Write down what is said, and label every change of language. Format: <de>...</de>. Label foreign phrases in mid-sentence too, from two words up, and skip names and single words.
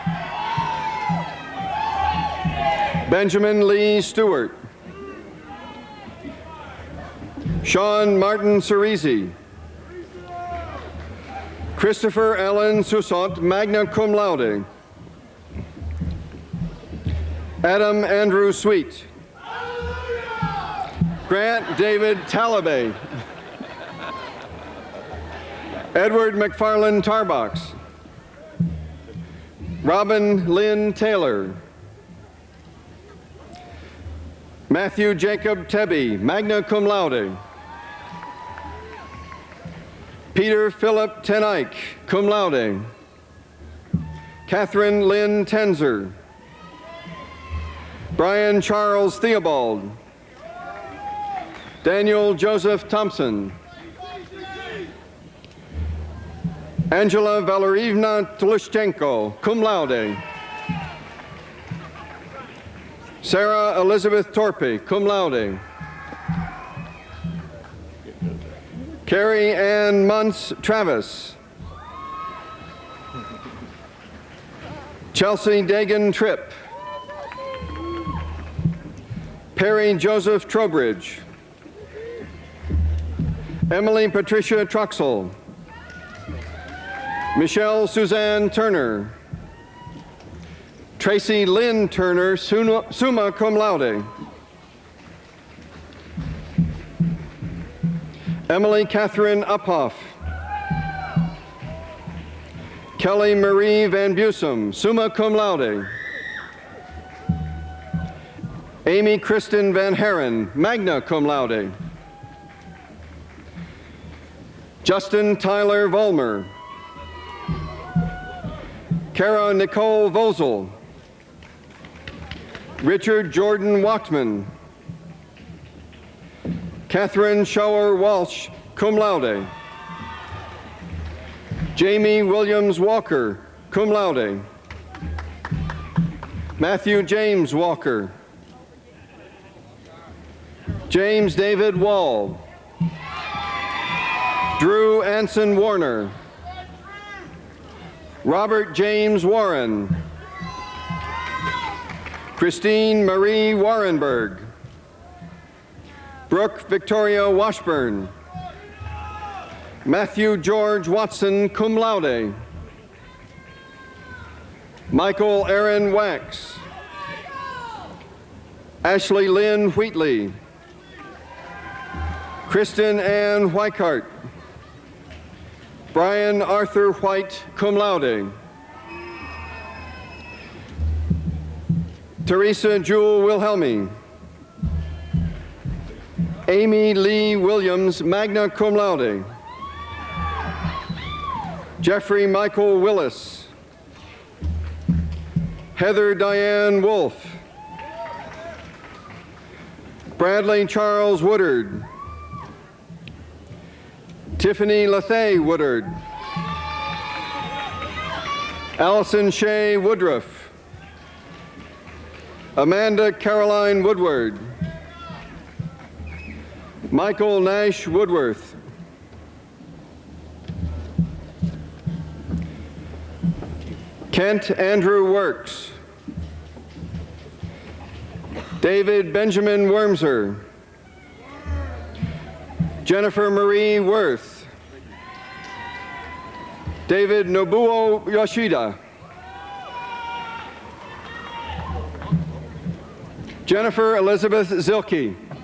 <en>Benjamin Lee Stewart. Sean Martin Cerisi. Christopher Allen Susant,</en> <la>magna cum laude.</la> <en>Adam Andrew Sweet. Grant David Talabay. Edward McFarland Tarbox. Robin Lynn Taylor. Matthew Jacob Tebby,</en> <la>magna cum laude.</la> <en>Peter Philip Tenike,</en> <la>cum laude.</la> <en>Catherine Lynn Tenzer. Brian Charles Theobald. Daniel Joseph Thompson. Angela Valerievna Tlushchenko,</en> <la>cum laude.</la> <en>Sarah Elizabeth Torpy,</en> <la>cum laude.</la> <en>Carrie Ann Muntz Travis. Chelsea Dagan Tripp. Perry Joseph Trowbridge. Emily Patricia Truxell. Michelle Suzanne Turner. Tracy Lynn Turner,</en> <la>summa cum laude.</la> <en>Emily Catherine Uphoff. Kelly Marie Van Busum,</en> <la>summa cum laude.</la> <en>Amy Kristen Van Herren,</en> <la>magna cum laude.</la> <en>Justin Tyler Vollmer. Kara Nicole Vosel. Richard Jordan Wachtman. Catherine Shower Walsh,</en> <la>cum laude.</la> <en>Jamie Williams Walker,</en> <la>cum laude.</la> <en>Matthew James Walker. James David Wall. Drew Anson Warner. Robert James Warren. Christine Marie Warrenberg. Brooke Victoria Washburn. Matthew George Watson,</en> <la>cum laude.</la> <en>Michael Aaron Wax. Ashley Lynn Wheatley. Kristen Ann Weichart. Brian Arthur White,</en> <la>cum laude.</la> <en>Teresa Jewel Wilhelmi. Amy Lee Williams,</en> <la>magna cum laude.</la> <en>Jeffrey Michael Willis. Heather Diane Wolf. Bradley Charles Woodard. Tiffany Lathay Woodard. Allison Shea Woodruff. Amanda Caroline Woodward. Michael Nash Woodworth. Kent Andrew Works. David Benjamin Wormser. Jennifer Marie Worth. David Nobuo Yoshida. Jennifer Elizabeth Zilke.</en>